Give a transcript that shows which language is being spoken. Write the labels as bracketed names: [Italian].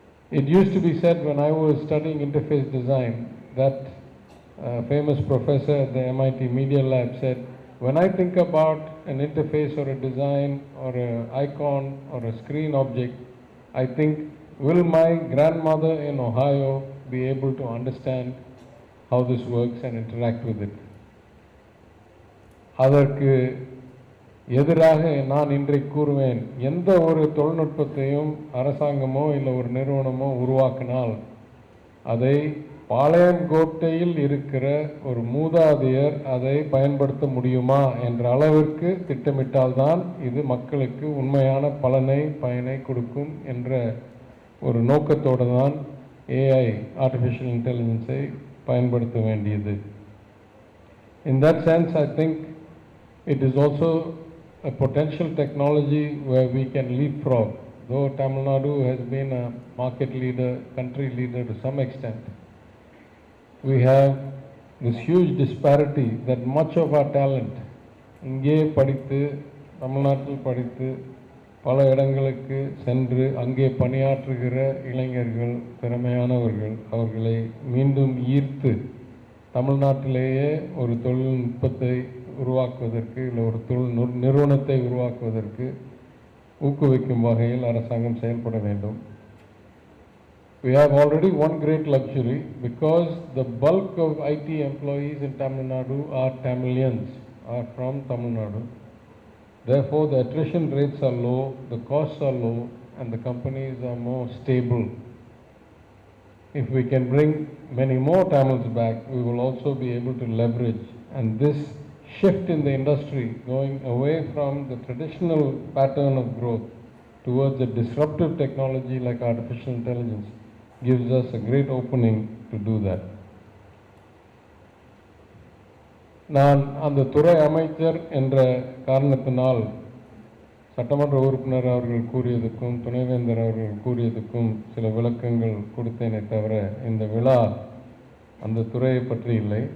[English] It used to be said when I was studying interface design that a famous professor at the MIT Media Lab said, when I think about an interface or a design or an icon or a screen object, I think, will my grandmother in Ohio be able to understand how this works and interact with it? [Tamil] அதற்கு எதிராக நான் இன்றைக்கு கூறுவேன், எந்த ஒரு தொழில்நுட்பத்தையும் அரசாங்கமோ இல்லை ஒரு நிறுவனமோ உருவாக்கினால் அதை பாளையங்கோட்டையில் இருக்கிற ஒரு மூதாதையர் அதை பயன்படுத்த முடியுமா என்ற அளவிற்கு திட்டமிட்டால்தான் இது மக்களுக்கு உண்மையான பயனை கொடுக்கும் என்ற ஒரு நோக்கத்தோடு தான் ஏஐ ஆர்டிஃபிஷியல் இன்டெலிஜென்ஸை பயன்படுத்த வேண்டியது. [English] In that sense, I think it is also a potential technology where we can leapfrog. Though Tamil Nadu has been a market leader, country leader to some extent, we have this huge disparity that much of our talent [Tamil] இங்கே படித்து தமிழ்நாட்டில் படித்து பல இடங்களுக்கு சென்று அங்கே பணியாற்றுகிற இளைஞர்கள் திறமையானவர்கள் அவர்களை மீண்டும் ஈர்த்து தமிழ்நாட்டிலேயே ஒரு தொழில்நுட்பத்தை உருவாக்குவதற்கு இல்லை ஒரு தொழில் நிறுவனத்தை உருவாக்குவதற்கு ஊக்குவிக்கும் வகையில் அரசாங்கம் செயல்பட வேண்டும். [English] We have already one great luxury because the bulk of IT employees in Tamil Nadu are Tamilians, are from Tamil Nadu. Therefore, the attrition rates are low, the costs are low, and the companies are more stable. If we can bring many more Tamils back, we will also be able to leverage. And this shift in the industry, going away from the traditional pattern of growth towards a disruptive technology like artificial intelligence, gives us a great opening to do that. [Tamil] நான் அந்த துறை அமைச்சர் என்ற காரணத்தினால் சட்டமன்ற உறுப்பினர் அவர்கள் கூறியதுக்கும் துணைவேந்தர் அவர்கள் கூறியதுக்கும் சில விளக்கங்கள் கொடுத்தேனே தவிர இந்த விழா அந்த துறையை பற்றி இல்லை.